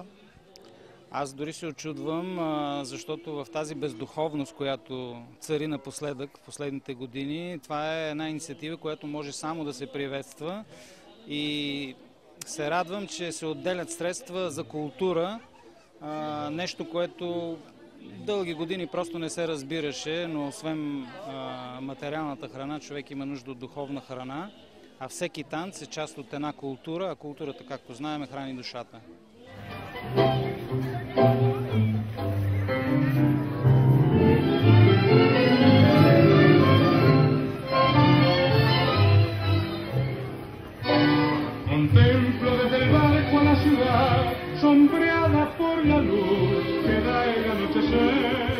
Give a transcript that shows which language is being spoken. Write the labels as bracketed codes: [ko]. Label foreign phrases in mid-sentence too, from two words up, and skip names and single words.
[bg] Аз дори се очудвам, защото в тази бездуховност, която цари напоследък, в последните години, това е една инициатива, която може само да се приветства и се радвам, че се отделят средства за култура, нещо, което дълги години просто не се разбираше, но освен материалната храна, човек има нужда от духовна храна, а всеки танц е част от една култура, а културата, както знаем, храни душата. [es] Contemplo desde el barco a la ciudad, sombreada por la luz que da el anochecer.